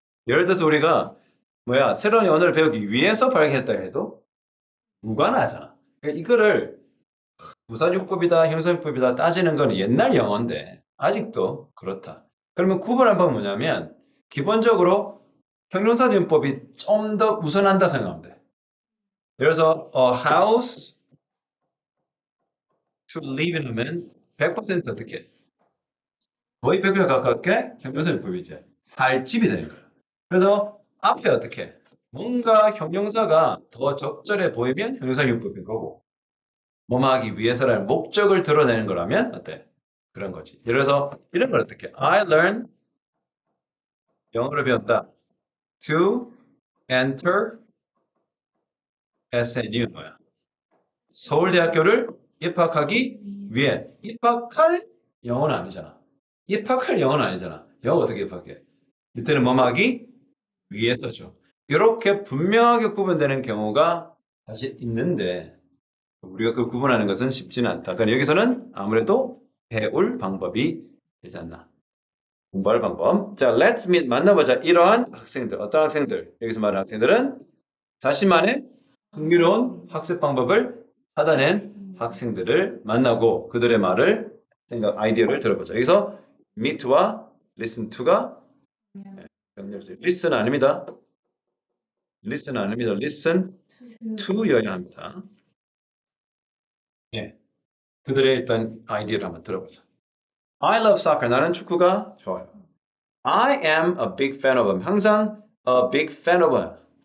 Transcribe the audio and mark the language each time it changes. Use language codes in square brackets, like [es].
[ko] 예를 들어서 우리가 새로운 언어를 배우기 위해서 발견했다 해도 무관하잖아. 그러니까 이거를 부사용법이다, 형용사용법이다 따지는 건 옛날 영어인데 아직도 그렇다. 그러면 구분한 건 뭐냐면 기본적으로 형용사용법이 좀 더 우선한다 생각하면 돼. 예를 들어서 [en] a house to live in [ko] 하면 100% 어떻게? 거의 100% 가깝게 형용사용법이지. 살 집이 되는 거야. 그래서 앞에 어떻게? 뭔가 형용사가 더 적절해 보이면 형용사용법인 거고 뭐뭐 하기 위해서라는 목적을 드러내는 거라면 어때? 그런 거지. 예를 들어서 이런 걸 어떻게? [en] I learned [ko] 영어를 배웠다. [en] To enter SNU [ko] 뭐야? 서울대학교를 입학하기 위해. 입학할 영어는 아니잖아. 입학할 영어는 아니잖아. 영어 어떻게 입학해? 이때는 뭐뭐 하기 위해서죠. 이렇게 분명하게 구분되는 경우가 사실 있는데 우리가 그 구분하는 것은 쉽지는 않다. 그러니까 여기서는 아무래도 배울 방법이 되지 않나. 공부할 방법. 자, [en] let's meet [ko] 만나보자. 이러한 학생들, 어떤 학생들? 여기서 말하는 학생들은 자신만의 흥미로운 학습 방법을 찾아낸 학생들을 만나고 그들의 말을 생각, 아이디어를 들어보자. 여기서 meet와 listen to가 병렬. listen 아닙니다. listen 아닙니다. listen to여야 합니다. 예. 그들의 일단 아이디어를 한번 들어보자. [en] I love soccer. [ko] 나는 축구가 좋아요. [en] I am a big fan of him. [ko] 항상 [en] a big fan of him.